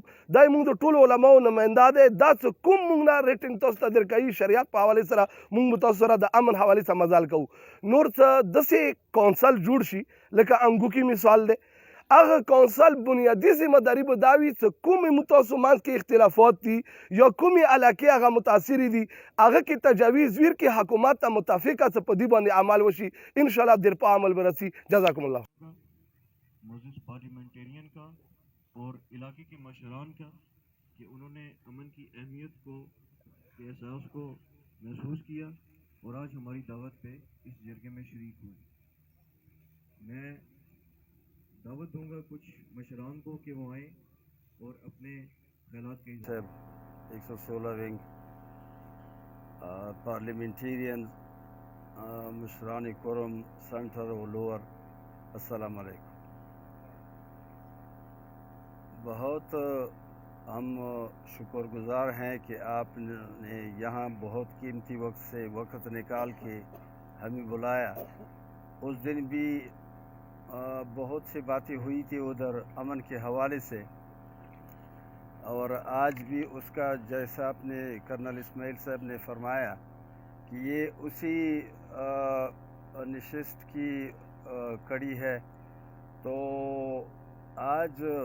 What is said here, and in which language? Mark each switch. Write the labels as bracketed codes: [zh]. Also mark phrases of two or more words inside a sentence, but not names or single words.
[ps] دا موږ د ټولو علماو نماینده دی دا څه کوم موږ نه ریټنګ تاسو ته درکوي شریعت په حوالې سره موږ به تاسو سره د امن حوالې سره مزال کوو نور څه داسې کونسل جوړ شي لکه انګوکي مثال دی هغه کونسل بنیادي ذمه داري به دا وي چې کومې مو تاسو منځ کې اختلافات دي یا کومې علاقې هغه متاثرې دي هغه کې تجاویز ویر کې حکومت ته متفقه څه په دې باندې عمل وشي انشاءالله دیر په عمل به رسي [ar] جزاکم الله [ur] معزز پارلیمنٹیرین کا اور علاقے کے مشران کا کہ انہوں نے امن کی اہمیت کو کے احساس کو محسوس کیا اور آج ہماری دعوت پہ اس جرگے میں شریک ہوئے میں دعوت دوں گا کچھ مشران کو کہ وہ آئیں اور اپنے خیالات کے صاحب 116 ونگ پارلیمنٹیرین مشران قرم سنٹر و لور السلام علیکم بہت ہم شکر گزار ہیں کہ آپ نے یہاں بہت قیمتی وقت سے وقت نکال کے ہمیں بلایا اس دن بھی بہت سی باتیں ہوئی تھی ادھر امن کے حوالے سے اور آج بھی اس کا جیسا اپنے کرنل اسماعیل صاحب نے فرمایا کہ یہ اسی نشست کی کڑی ہے تو آج